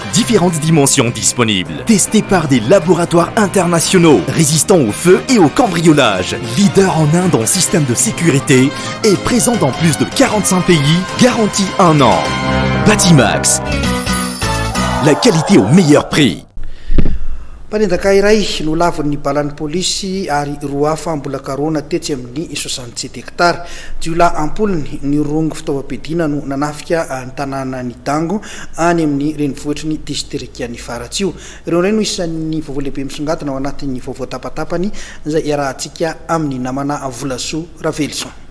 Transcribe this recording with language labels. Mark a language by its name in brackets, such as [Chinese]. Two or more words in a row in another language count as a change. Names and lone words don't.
[French] Différentes dimensions disponibles. Testés par des laboratoires internationaux. Résistants au feu et au cambriolage. Leader en Inde en système de sécurité. Et présent dans plus de 45 pays. Garantie 1 an. Batimax. La qualité au meilleur prix. [Malagasy] Mpanendaka iray no lavon'ny balan'ny polisy ary roa hafa mbola karona tetsy amin'ny 67 hektara. Jiolahy ampolony ny rongo fitaovam-piadiana no nanafika ny tanàna ny Dango any amin'ny renivohitry ny distrikan'ny Faratsio. Ireo indray no isan'ny vaovao lehibe misongadina ao anatin'ny vaovao tapatapany izay iarahantsika amin'ny namana Volasoa Ravelson.